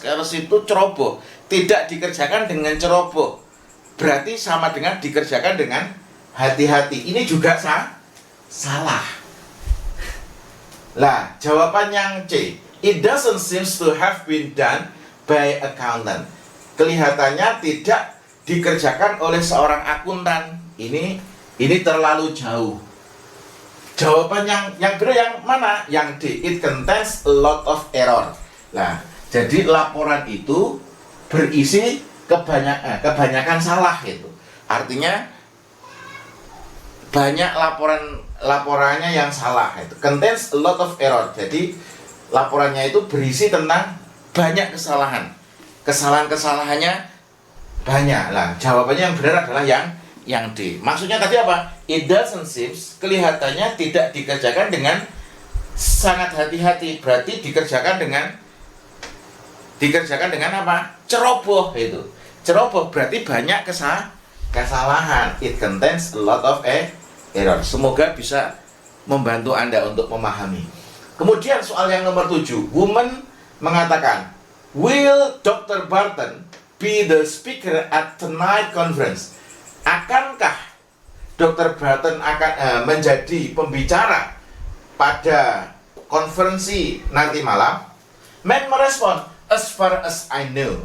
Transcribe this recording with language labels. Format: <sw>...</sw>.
<id>Careless itu ceroboh. Tidak dikerjakan dengan ceroboh. Berarti sama dengan dikerjakan dengan hati-hati. Ini juga salah. Lah, jawaban yang C.</id> <en>It doesn't seems to have been done by accountant.</en> <id>Kelihatannya tidak dikerjakan oleh seorang akuntan. Ini terlalu jauh. Jawaban yang benar yang mana? Yang D.</id> <en>It contains a lot of error.</en> <id>Nah, jadi laporan itu berisi kebanyakan salah itu. Artinya banyak laporannya yang salah itu.</id> <en>Contains a lot of error.</en> <id>Jadi laporannya itu berisi tentang banyak kesalahan. Kesalahannya banyak. Lah, jawabannya yang benar adalah yang D. Maksudnya tadi apa?</id> <en>It doesn't seems,</en> <id>kelihatannya tidak dikerjakan dengan sangat hati-hati. Berarti dikerjakan dengan apa? Ceroboh itu. Ceroboh berarti banyak kesalahan.</id> <en>It contains a lot of error.</en> <id>Semoga bisa membantu Anda untuk memahami. Kemudian soal yang nomor 7. Woman mengatakan, will Dr.</id> <en>Barton be the speaker at tonight conference?</en> <id>Akankah Dr. Barton akan menjadi pembicara pada konferensi nanti malam? Man merespon,</id> <en>as far as I know.</en>